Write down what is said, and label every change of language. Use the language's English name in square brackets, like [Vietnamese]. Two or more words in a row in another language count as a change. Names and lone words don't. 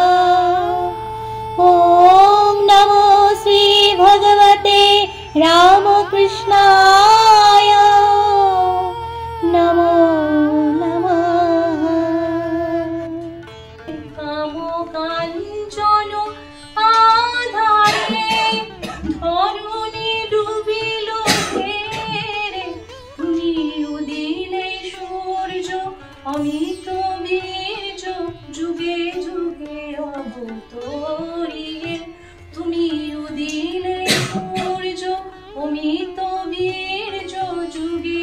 [Sanskrit] ॐ नमो श्री भगवते रामकृष्णाय नमो नमः। [Bangla] কামকাঞ্চন আধারে ধরণী ডুবিল হেরে তুমি উদিলে সূর্য অমিত বীজ যুগে যুগে অবতরিয়ে তুমি উদিলে সূর্য অমিত বীজ যুগে